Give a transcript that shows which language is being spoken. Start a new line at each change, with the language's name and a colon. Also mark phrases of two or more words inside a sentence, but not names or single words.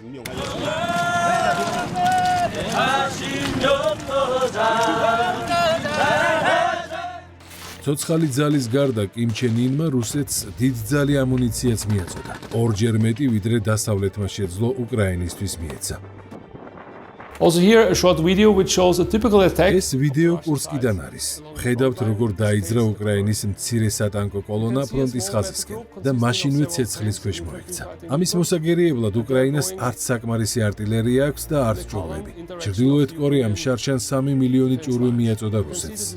Georgian: ცოცხალი ძალის გარდა კიმ ჩენ ინმა რუსეთს დიდძალი ამუნიციაც მიაწოდა. ორჯერ მეტი ვიდრე დასავლეთმა შეძლო უკრაინისთვის მიეცა.
English: Also here a short video which shows a typical attack.
Georgian: ეს ვიდეო კურსკიდან არის. ხედავთ როგორ დაიძრა უკრაინის მცირე სატანკო კოლონა ფრონტის ხაზისკენ და მაშინვე ცეცხლის ქვეშ მოექცა. ამის მოსაგერიებლად უკრაინას არც საკმარისი артиლერია აქვს და არც ჭურვები. ჩრდილოეთ კორეამ შარშან 3 მილიონი ჭურვი მიაწოდა რუსეთს.